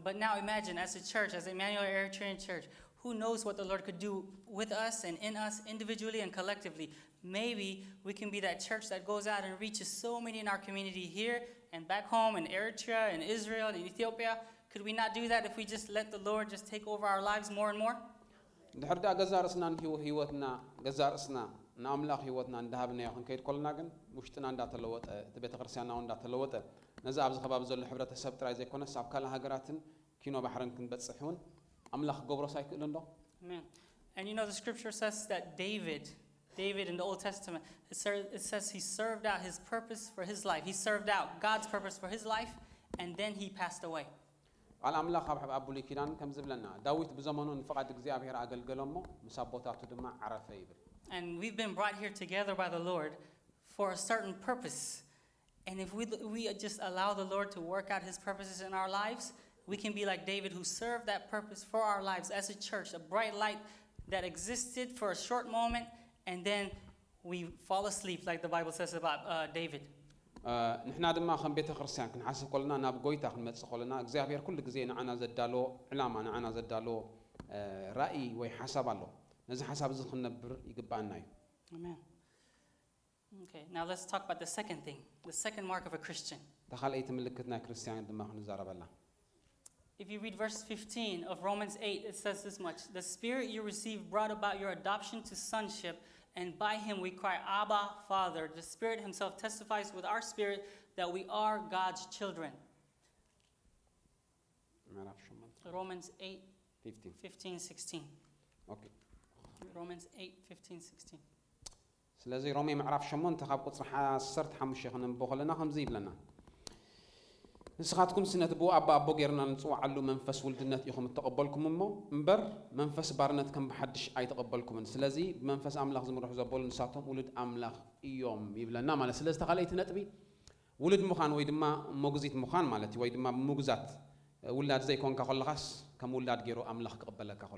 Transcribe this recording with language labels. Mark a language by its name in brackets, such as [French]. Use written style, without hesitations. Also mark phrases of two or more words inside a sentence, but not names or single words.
[English] But now imagine as a church, as Emmanuel Eritrean Church, who knows what the Lord could do with us and in us individually and collectively. Maybe we can be that church that goes out and reaches so many in our community here and back home in Eritrea and Israel and Ethiopia. Could we not do that if we just let the Lord just take over our lives more and more? [Tigrinya] ድሕር ዳ ገዛ ርእስና ህይወትና ገዛ ርእስና ንኣምላኽ ህይወትና እንዳሃብናዮ ክንከይድ ከለና ግን ውሽጥና እንዳተለወጠ እቲ ቤተ ክርስቲያንና እንዳተለወጠ ነዚ ኣብዚ ከባቢ ዘሎ ሕብረተሰብ ጥራይ ዘይኮነስ ኣብ ካልእ ሃገራትን ኪኖ ባሕርን ክንበፅሕ እውን ኣምላኽ ክገብሮስ ኣይክእልን ዶ [English] Amen. And you know the scripture says that David in the Old Testament, it says he served out his purpose for his life. He served out God's purpose for his life, and then he passed away. [Tigrinya] ቃል ኣምላኽ ኣብ ብሉይ ኪዳን ከም ዝብለና ዳዊት ብዘመኑ ንፍቓድ እግዚኣብሔር ኣገልገሎ እሞ ምስ ኣቦታቱ ድማ ዓረፈ ይብል [English] And we've been brought here together by the Lord for a certain purpose. And if we just allow the Lord to work out his purposes in our lives, we can be like David who served that purpose for our lives as a church, a bright light that existed for a short moment, and then we fall asleep like the Bible says about David. [Tigrinya] ንሕና ድማ ከም ቤተ ክርስቲያን ክንሓስብ ከለና ናብ ጎይታ ክንመፅእ ከለና እግዚኣብሔር ኩሉ ግዜ ንዓና ዘዳሎ ዕላማ ንዓና ዘዳሎ ራእይ ወይ ሓሳብ ኣሎ ነዚ ሓሳብ እዚ ክንነብር ይግባአና እዩ [English] Amen. Okay, now let's talk about the second thing, the second mark of a Christian. [Tigrinya] ተኻልአይቲ ምልክት ናይ ክርስቲያን ድማ ክንዛረበላ [English] If you read verse 15 of Romans 8, it says this much: the Spirit you received brought about your adoption to sonship, and by him we cry, Abba, Father. The Spirit himself testifies with our spirit that we are God's children. Romans 8, 15, 16. Okay. Romans 8, 15, 16. [Tigrinya] ስለዚ ሮሜ ምዕራፍ 8 ካብ ቁጽሪ 15 ክንንብቦ ከለና ከምዚ ይብለና ንስኻትኩም ስነት ብኡ ኣቦ ጌርና ንፅዋዓሉ መንፈስ ውልድነት ኢኹም እተቐበልኩም እሞ እምበር መንፈስ ባርነት ከም ብሓድሽ ኣይተቐበልኩምን ስለዚ ብመንፈስ ኣምላኽ ዝምርሑ ዘበሉ ንሳቶም ውሉድ ኣምላኽ እዮም ይብለና ማለት ስለዚ ተኻልአይቲ ነጥቢ ውሉድ ምዃን ወይ ድማ ሞግዚት ምዃን ማለት እዩ ወይ ድማ ምጉዛት ውላድ ዘይኮንካ ከለኻስ ከም ውላድ ገይሩ ኣምላኽ ክቕበለካ ከሎ